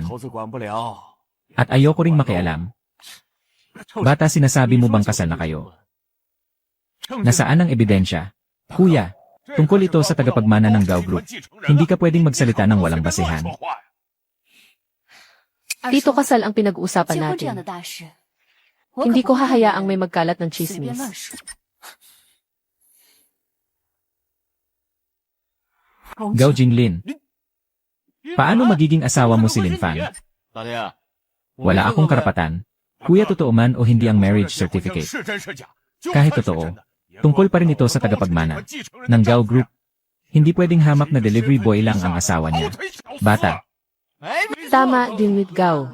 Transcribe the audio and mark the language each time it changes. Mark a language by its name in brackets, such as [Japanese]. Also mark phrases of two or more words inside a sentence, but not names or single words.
[Filipino] At ayoko ring makialam. Bata, sinasabi mo bang kasal na kayo? Nasaan ang ebidensya? Kuya, tungkol ito sa tagapagmana ng Gao Group. Hindi ka pwedeng magsalita ng walang basehan. Tito, kasal ang pinag-uusapan [Chinese] 结婚这 [Filipino] natin. [Chinese] 样的大事， [Filipino] Hindi ko hahayaang may magkalat ng [Chinese] 随便 [Filipino] chismis. [Chinese] 乱说。 [Filipino] Gao Jinglin, paano magiging asawa mo si Lin Fan? [Chinese] 老爹， [Filipino] Wala akong karapatan. Kuya, totoo man o hindi ang [English] marriage certificate. [Filipino] Kahit totoo, tungkol pa rin ito sa tagapagmana ng Gao Group. Hindi pwedeng hamak na [English] delivery boy [Filipino] lang ang asawa niya. Bata, Tama din with Gao.